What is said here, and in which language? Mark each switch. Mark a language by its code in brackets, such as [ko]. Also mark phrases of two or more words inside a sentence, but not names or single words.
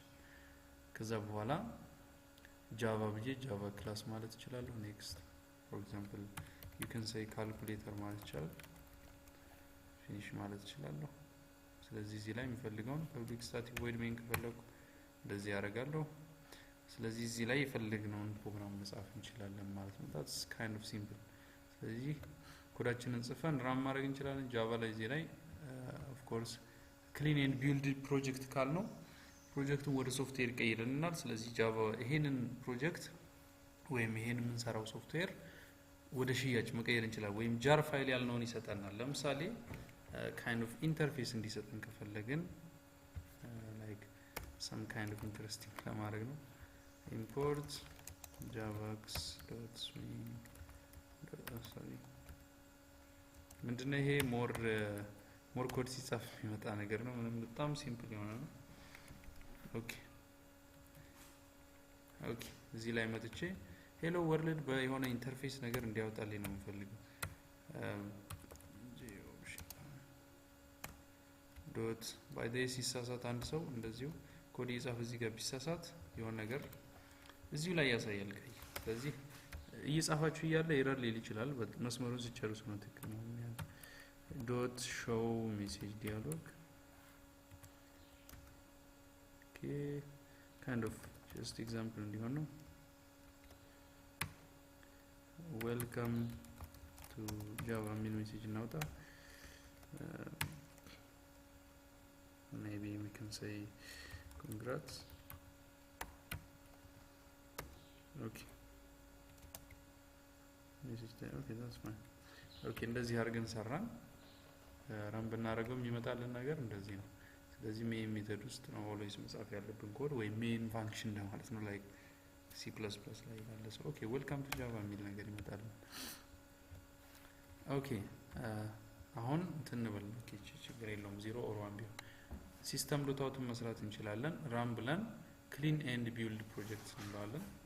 [am] ከዛ በኋላ ጃቫ ብዬ ጃቫ ክላስ ማለት እችላለሁ። [en] next for example you can say [am] ካልኩሌተር ማለት ይችላል። ፊኒሽ ማለት እችላለሁ። ስለዚህ እዚህ ላይ የሚፈልገውን [en] public static void main [am] ከፈለኩ እንደዚህ ያደርጋለሁ። ስለዚህ እዚህ ላይ የፈለግነውን ፕሮግራም መጻፍ እንችላለን ማለት ነው። [en] that's kind of simple። [am] ስለዚህ ኮዳችንን ጽፈን ራን ማድረግ እንችላለን ጃቫ ላይ እዚህ ላይ [en] of course clean and build project call [am] ነው ፕሮጀክቱን ወደ ሶፍትዌር ቀይረናል ስለዚህ ጃቫ ይሄንን ፕሮጀክት ወይም ይሄንን የምንሰራው ሶፍትዌር ወደ ሽያጭ መቀየር እንችላለን ወይም jar ፋይል ያልነውን ይሰጠናል ለምሳሌ [en] kind of interface [am] እንዲሰጠን ከፈለግን [en] like some kind of interesting [am] ለማድረግ ነው [en] import javax.swing sorry [am] ምንድነው ይሄ [en] more code [am] ሲጻፍ የሚመጣ ነገር ነው ምንም በጣም ሲምፕል የሆነ ነው ኦኬ እዚህ ላይ መጥቼ [en] hello world [am] በየሆነ ኢንተርፌስ ነገር እንዲያወጣልኝ ነው የምፈልገው [en] dot by the [am] ሲሳሳት አንድ ሰው እንደዚሁ ኮድ ይጻፍ እዚህ ጋር ቢሳሳት የሆነ ነገር እዚሁ ላይ ያሳያል ቀይ ስለዚህ እየጻፋችሁ እያለ ኤረር ሊል ይችላል መስመሩን ሲጨርሱ ነው ትክክል ነው [en] dot show message dialog okay kind of just example [am] እንዲሆን ነው [en] welcome to java [am] የሚል ሜሴጅ እናውጣ [en] maybe we can say congrats okay message there okay that's fine okay [am] እንደዚህ አድርገን ሰራን ራን ብናረጋው የሚመጣልን ነገር እንደዚህ ነው ስለዚህ ሜን ሜተድ ውስጥ ነው ኦልዌይስ መጻፍ ያለብን ኮድ ወይ ሜን ፋንክሽን ነው ማለት ነው ላይክ C++ ላይ ያለ ሰው ኦኬ [en] welcome to java [am] የሚል ነገር ይመጣል ኦኬ አሁን እንተንበል ኦኬ ችግር የለውም 0 or 1 ቢሆን ሲስተም ዶታውትን መስራት እንችላለን ራን ብለን [en] clean and build project [am] እንለዋለን